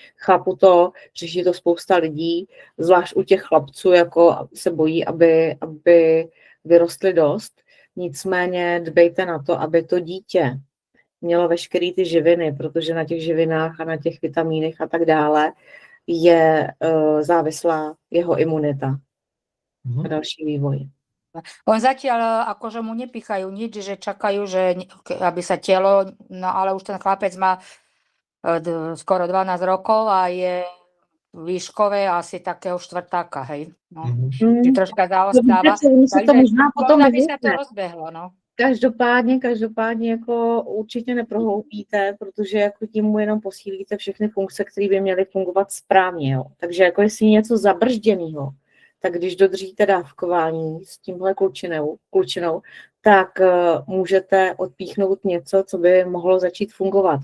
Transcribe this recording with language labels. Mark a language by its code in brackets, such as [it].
[cs] Chápu to, řeší to spousta lidí, zvlášť u těch chlapců, jako se bojí, aby vyrostli dost. Nicméně dbejte na to, aby to dítě mělo veškeré ty živiny, protože na těch živinách a na těch vitamínech a tak dále je závislá jeho imunita a další vývoj. [sk] On zatiaľ akože mu nepýchajú nič, že čakajú, že aby sa telo, no ale už ten chlapec má skoro 12 rokov a je výškové asi takého štvrtáka, hej. No. Troška zaostáva. Takže možno by sa to rozbehlo, no. [cs] Každopádně jako určitě neprohloubíte, protože jako tím mu jenom posílíte všechny funkce, které by měly fungovat správně. Jo. Takže jako jestli je něco zabržděného, tak když dodržíte dávkování s tímhle klučinou, tak můžete odpíchnout něco, co by mohlo začít fungovat.